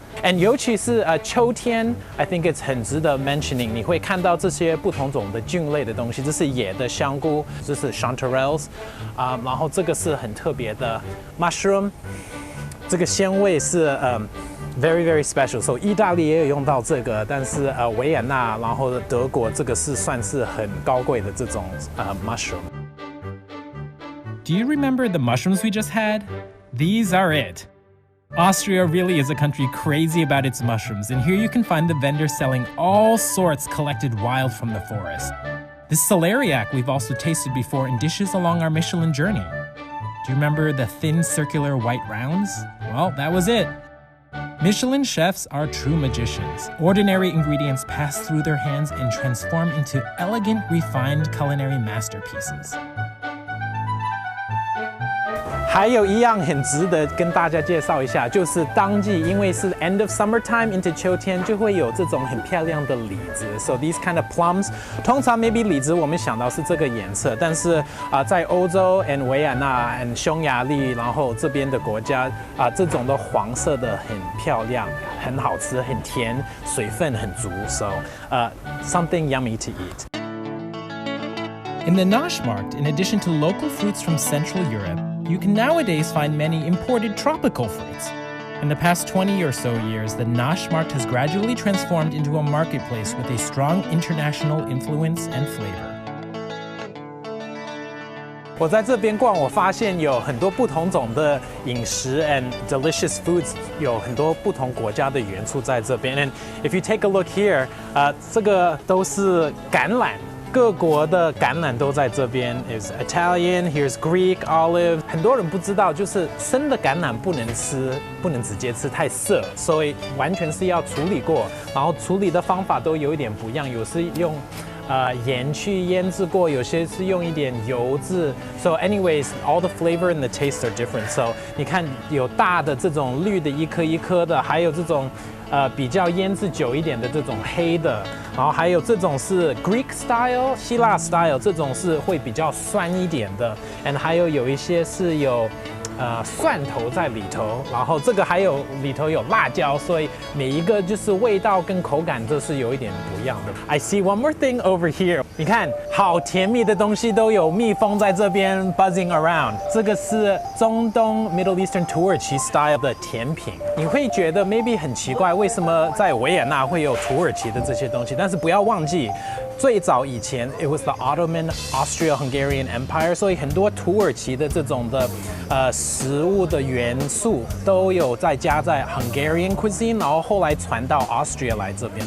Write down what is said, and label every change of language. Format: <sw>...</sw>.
<zh>and 尤其是秋天 ，</zh> <en>I think it's</en> <zh>很值得</zh> <en>mentioning，</en> <zh>你会看到这些不同种的菌类的东西，这是野的香菇，这是 chanterelles， 然后这个是很特别的 mushroom， 这个鲜味是</zh> <en>very very special。</en> <zh>所以意大利也有用到这个，但是维也纳，然后德国这个是算是很高贵的这种mushroom。</zh> <en>Do you remember the mushrooms we just had? These are it. Austria really is a country crazy about its mushrooms, and here you can find the vendors selling all sorts collected wild from the forest. This celeriac we've also tasted before in dishes along our Michelin journey. Do you remember the thin circular white rounds? Well, that was it. Michelin chefs are true magicians. Ordinary ingredients pass through their hands and transform into elegant, refined culinary masterpieces.</en> <zh>还有一样很值得跟大家介绍一下，就是当季，因为是</zh> <en>end of summertime into</en> <zh>秋天，就会有这种很漂亮的李子。</zh> <en>So these kind of plums，</en> <zh>通常</zh> <en>maybe</en> <zh>李子我们想到是这个颜色，但是在欧洲 and 维也纳 and 匈牙利，然后这边的国家这种的黄色的很漂亮，很好吃，很甜，水分很足。</zh> <en>So something yummy to eat. In the Naschmarkt, in addition to local fruits from Central Europe, you can nowadays find many imported tropical fruits. In the past 20 or so years, the Naschmarkt has gradually transformed into a marketplace with a strong international influence and flavor.</en> <zh>我在这边逛，我发现有很多不同种的饮食</zh> <en>and delicious foods，</en> <zh>有很多不同国家的元素在这边。</zh> <en>And if you take a look here，</en> <zh>这个都是橄榄。各国的橄榄都在这边 ，</zh> <en>is Italian, here's Greek, olive。</en> <zh>很多人不知道，就是生的橄榄不能吃，不能直接吃，太涩，所以完全是要处理过。然后处理的方法都有一点不一样，有是用盐去腌制过，有些是用一点油渍。</zh> <en>So anyways, all the flavor and the taste are different.</en> <zh>So 你看有大的这种绿的一颗一颗的，还有这种比较腌制久一点的这种黑的，然后还有这种是</zh> <en>Greek style</en> <zh>希腊 style， 这种是会比较酸一点的 ，and 还有一些是有蒜头在里头，然后这个还有里头有辣椒，所以每一个就是味道跟口感都是有一点不一样的。</zh> <en>I see one more thing over here，</en> <zh>你看，好甜蜜的东西都有蜜蜂在这边</zh> <en>buzzing around。</en> <zh>这个是中东</zh> <en>Middle Eastern</en> <zh>土耳其 style 的甜品，你会觉得 maybe 很奇怪，为什么在维也纳会有土耳其的这些东西？但是不要忘记。最早以前 ，</zh> <en>it was the Ottoman Austro-Hungarian Empire，</en> <zh>所以很多土耳其的这种的食物的元素都有再加在</zh> <en>Hungarian cuisine，</en> <zh>然后后来传到 Austria 来这边。</zh>